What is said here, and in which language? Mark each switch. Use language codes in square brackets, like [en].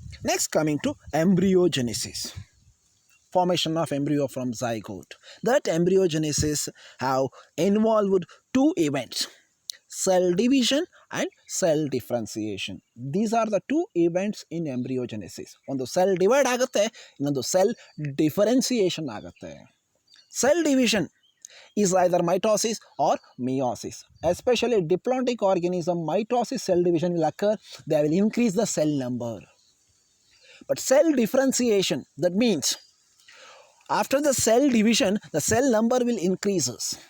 [en] Next, coming to embryogenesis. Formation of embryo from zygote. That embryogenesis have involved 2 events, cell division and cell differentiation. These are the 2 events in embryogenesis. [kn] ಒಂದು cell divide ಆಗುತ್ತೆ, ಇನ್ನೊಂದು cell differentiation ಆಗುತ್ತೆ. [en] Cell division is either mitosis or meiosis. Especially diplontic organism, mitosis cell division will occur. They will increase the cell number. But cell differentiation, that means after the cell division, the cell number will increases.